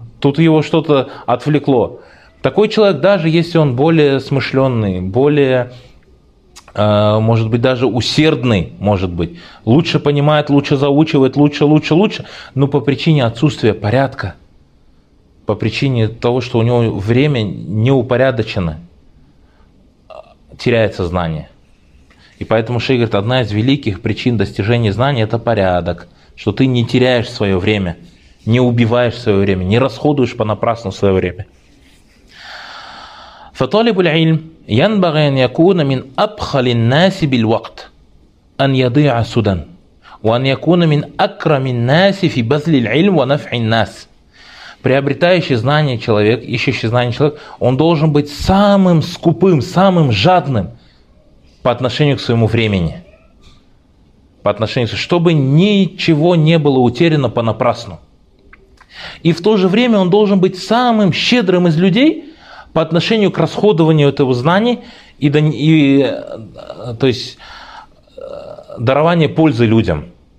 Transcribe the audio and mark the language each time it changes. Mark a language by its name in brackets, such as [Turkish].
[Russian] Тут его что-то отвлекло. Такой человек, даже если он более смышленный, более, может быть, даже усердный, может быть, лучше понимает, лучше заучивает, лучше, но по причине отсутствия порядка, по причине того, что у него время неупорядочено, теряется знание. И поэтому шейх говорит, одна из великих причин достижения знания – это порядок, что ты не теряешь свое время, не убиваешь свое время, не расходуешь понапрасну свое время. [Arabic] فطالب العلم ينبغي أن يكون من أبخل الناس بالوقت أن يضيع سدى وأن يكون من أكرم الناس في بذل العلم ونفع الناس. [Russian] Приобретающий знания человек, ищущий знания человек, он должен быть самым скупым, самым жадным по отношению к своему времени, по отношению, чтобы ничего не было утеряно понапрасну. И в то же время он должен быть самым щедрым из людей по отношению к расходованию этого знания и то есть дарование пользы людям.